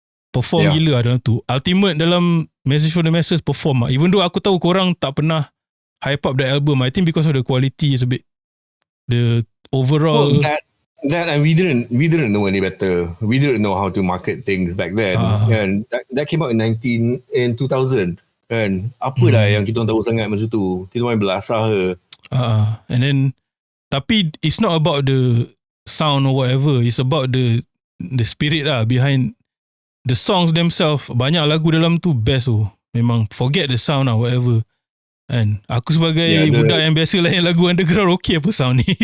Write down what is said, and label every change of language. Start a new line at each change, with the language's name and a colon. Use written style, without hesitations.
Malay: Perform gila lah dalam tu. Ultimate dalam Message for the Masses perform lah.
English: Even though aku tahu korang tak pernah hype up the album, I think because of the quality is a bit, the overall. Well, that and we didn't know any better. We didn't know how to market things back then. And that came out in 2000.
Malay: And apa dah yang kita tahu sangat masa tu. Kita main belasah ke.
English: And then tapi it's not about the sound or whatever. It's about the spirit lah behind the songs themselves.
Malay: Banyak lagu dalam tu best tu. Memang forget the sound lah whatever. And aku sebagai budak yang biasa layan lagu underground, okay apa sound ni.